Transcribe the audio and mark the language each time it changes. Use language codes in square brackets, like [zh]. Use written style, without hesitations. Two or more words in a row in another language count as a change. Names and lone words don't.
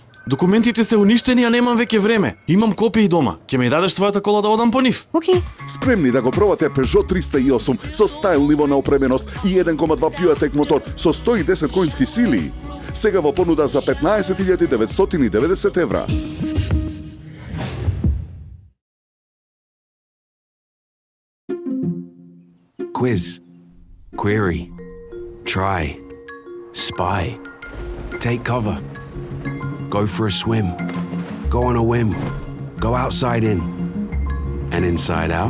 [mk] Документите се уништени, а немам веќе време. Имам копии дома. Ќе ми дадеш својата кола да одам по нив? Океј. Спремни да го пробате Peugeot 308 со стайл ниво на опременост и 1,2 PureTech мотор со 110 конски сили. Сега во понуда за 15.990 евра. [en] Quiz, query, try, spy, take cover, go for a swim, go on a whim, go outside in, and inside out.